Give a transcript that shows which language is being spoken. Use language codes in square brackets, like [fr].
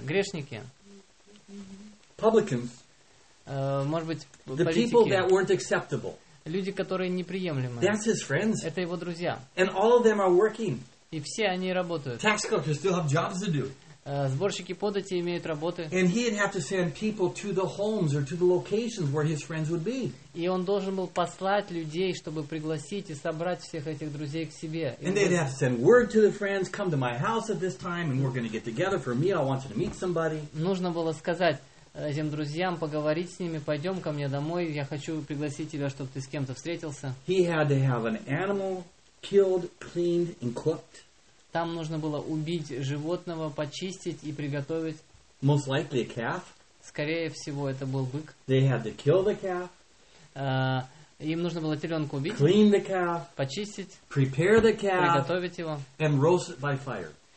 [ru] Грешники. [en] Publicans. [ru] Может быть, [en] the [ru] политики. [en] The people that weren't acceptable. [ru] Люди, которые неприемлемы. [en] That's his friends. [ru] Это его друзья. [en] And all of them are working. [ru] И все они работают. [en] Tax collectors still have jobs to do. [ru] Сборщики подати имеют работы. [en] And he didn't have to send people to the homes or to the locations where his friends would be. [ru] И он должен был послать людей, чтобы пригласить и собрать всех этих друзей к себе. [en] And they'd have to send word to the friends, come to my house at this time, and we're going to get together for a meal. I want you to meet somebody. [ru] Нужно было сказать этим друзьям, поговорить с ними, пойдем ко мне домой, я хочу пригласить тебя, чтобы ты с кем-то встретился. [en] He had to have an animal killed, cleaned, and cooked. [ru] Там нужно было убить животного, почистить и приготовить. [en] Most likely a calf. [ru] Скорее всего, это был бык. [en] They had to kill the calf. [ru] Им нужно было теленка убить. [en] Clean the calf. [ru] Почистить. [en] Prepare the calf. [ru] Приготовить его. [en] And roast it by fire.